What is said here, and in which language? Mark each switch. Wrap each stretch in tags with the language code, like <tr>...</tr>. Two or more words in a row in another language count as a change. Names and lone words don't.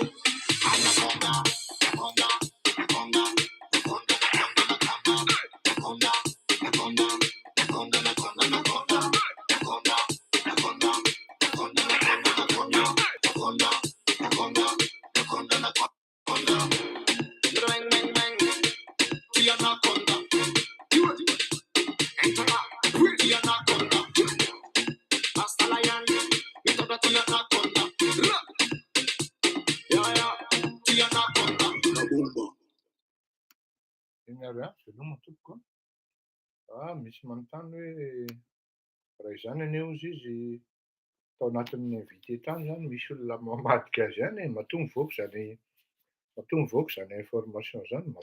<en>anaconda, anaconda, anaconda, anaconda, anaconda, anaconda, anaconda, anaconda, anaconda, anaconda, anaconda, anaconda, anaconda, anaconda, anaconda, anaconda, bang, bang, bang, the anaconda, enter, the anaconda,</en> <es>hasta la</es> <en>yan, we talk about the anaconda, yeah, yeah, the anaconda, kabumba.</en> <mg>Eny ary veloma tompoko misy manontany hoe raha izany aneo izy tao anatin'ny invité tany zany misy olona mamadika azy ihany mahatonga voaka zany information zany mazava</mg>